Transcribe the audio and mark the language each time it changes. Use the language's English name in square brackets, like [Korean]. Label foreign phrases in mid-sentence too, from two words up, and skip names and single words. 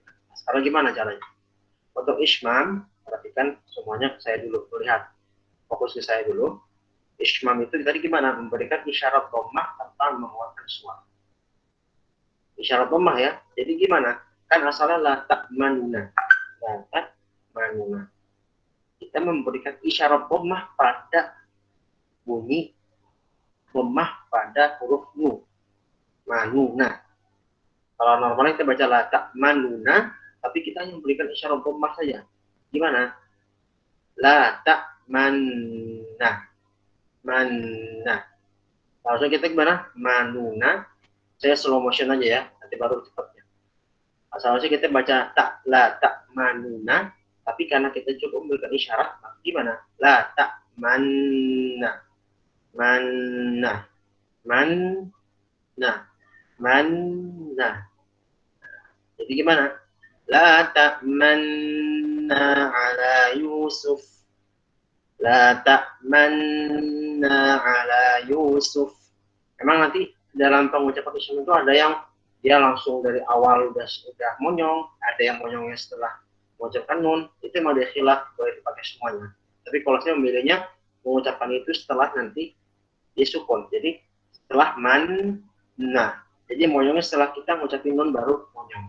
[Indonesian] Nah, sekarang gimana caranya? Untuk ismam, perhatikan semuanya saya dulu, lihat. Fokus ke saya dulu. Ismam itu tadi gimana? Memberikan isyarat dhammah tanpa mengeluarkan suara. Isyarat dhammah ya. Jadi gimana? Kan asalnya [Arabic] لا تأمننا. لا تأمننا. [Indonesian] Kita memberikan isyarat dhammah pada bunyi dhammah pada huruf nu. Manuna. Kalau normalnya kita baca [Arabic] لا تأمننا, [Indonesian] tapi kita hanya memberikan isyarat dhammah saja. [Arabic] Gimana? لا تأمنا. [Indonesian] Manna. Langsung kita gimana? Manuna. Saya [English] slow motion [Indonesian] aja ya, nanti baru cepatnya. Asalnya kita baca [Arabic] لا تأمننا, [Indonesian] tapi karena kita cukup memberikan isyarat, gimana? [Arabic] لا تأمنا. منا. منا. منا. [Indonesian] Jadi gimana? [Arabic] لا تأمنا على يوسف. لا تأمنا على يوسف. [Indonesian] Memang nanti dalam pengucapan isyarat itu ada yang dia langsung dari awal udah monyong, ada yang monyongnya setelah mengucapkan nun, itu memang ada khilaf, boleh dipakai semuanya. Tapi kalau saya memilihnya mengucapkan itu setelah nanti disukun. Jadi setelah nah, jadi monyongnya setelah kita ngucapin nun baru monyong.